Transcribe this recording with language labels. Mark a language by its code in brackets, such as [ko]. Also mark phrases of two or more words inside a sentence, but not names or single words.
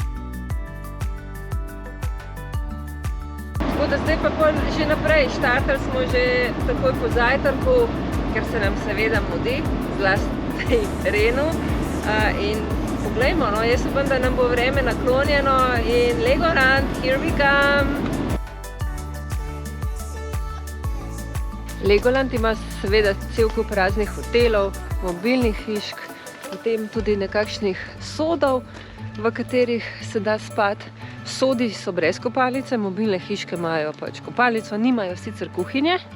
[sl] Tako da zdaj pa že naprej, štartali smo že takoj po zajtrku, ker se nam seveda mudi, zlasti Renu. In poglejmo, no, jaz upam, da nam bo vreme naklonjeno in Legoland, [en] here we come! [sl] Legoland ima seveda cel kup raznih hotelov, mobilnih hišk, potem tudi nekakšnih sodov, v katerih se da spati. Sodi so brez kopalnice, mobilne hiške imajo pač kopalnico, nimajo sicer kuhinje.